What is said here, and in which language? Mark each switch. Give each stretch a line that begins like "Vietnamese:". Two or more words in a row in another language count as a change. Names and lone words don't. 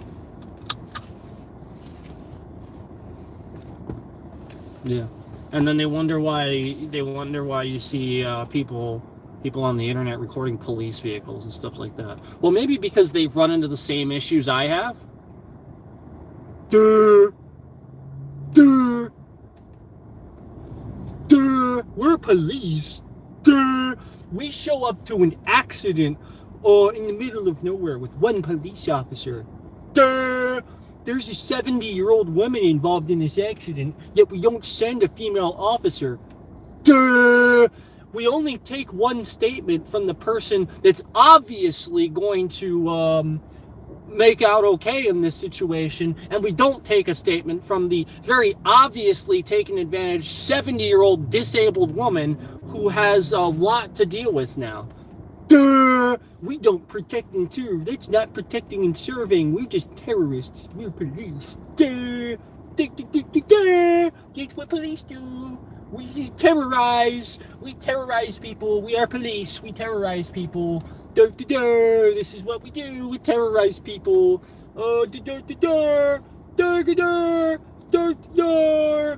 English: Yeah, and then they wonder why you see people on the internet recording police vehicles and stuff like that. Well, maybe because they've run into the same issues I have. Duh. Duh. Duh. We're police. Duh. We show up to an accident in the middle of nowhere with one police officer. Duh. There's a 70-year-old woman involved in this accident, yet we don't send a female officer. Duh. We only take one statement from the person that's obviously going to make out okay in this situation, and we don't take a statement from the very obviously taken advantage 70-year-old disabled woman who has a lot to deal with now. Duh! We don't protect and serve. That's not protecting and serving. We're just terrorists. We're police. Duh! Duh, duh, duh, duh, duh. That's what police do. We terrorize. We terrorize people. We are police. We terrorize people. Duh, duh, duh. This is what we do. We terrorize people. Duh, duh, duh, duh. Duh, duh, duh. Duh, duh, duh.